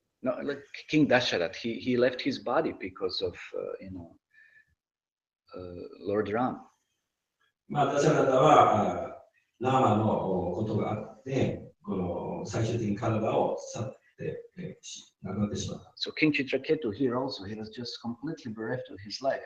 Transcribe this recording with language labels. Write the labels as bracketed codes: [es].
[en] No, like King Dasharat, he left his body because of you know, Lord Ram. [ja] まあダシャラタはラーマのことがあってこの最終的に体を去って亡くなってしまった。 [en] So King Chitraketu here also, he was just completely bereft of his life.